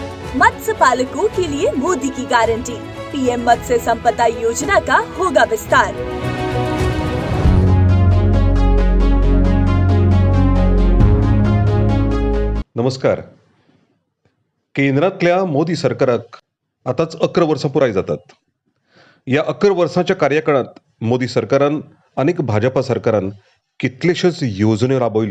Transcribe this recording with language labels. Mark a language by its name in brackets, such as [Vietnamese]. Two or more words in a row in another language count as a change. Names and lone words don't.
[Hindi] मत्स्य पालकों के लिए मोदी की गारंटी। पीएम मत्स्य संपदा योजना का होगा विस्तार। [Konkani] नमस्कार. केंद्रातल्या मोदी सरकाराक आताच 11 वर्सां पुराय जातात. या 11 वर्सांच्या कार्यकाळात मोदी सरकारान आनीक भाजपा सरकारान कितलेश्योच येवजण्यो राबयल्यो.